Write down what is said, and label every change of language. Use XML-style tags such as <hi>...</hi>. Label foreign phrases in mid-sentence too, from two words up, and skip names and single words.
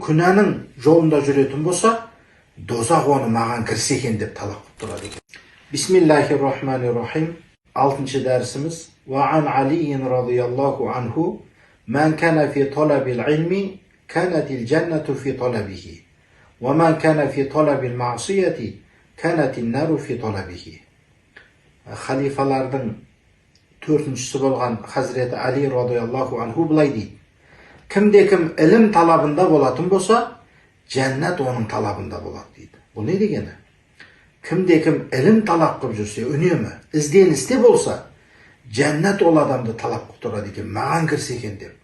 <kk>күнәнің жолында жүретін болса, дозақ оны маған кірсе екен деп талап қылып тұрады екен.</kk> <ar>بسم الله الرحمن الرحيم.</ar> <kk>6-шы дәрісіміз.</kk> <ar>وعن علي رضي الله عنه من كان في طلب العلم كانت الجنة في طلبه ومن كان في طلب المعصية كانت النار في طلبه.</ar> <kk>Халифалардың 4-шісі болған Хазіреті Али</kk> <ar>رضي الله عنه</ar> <kk>былай дейді: кімде-кім ілім талабында болатын болса, жәннат оның талабында болады дейді. Бұл не дегені? Кімде-кім ілім талап қылып жүрсе, үнемі ізденісте болса, жәннат ол адамды талап қылып тұрады екен, маған кірсе екен деп.</kk>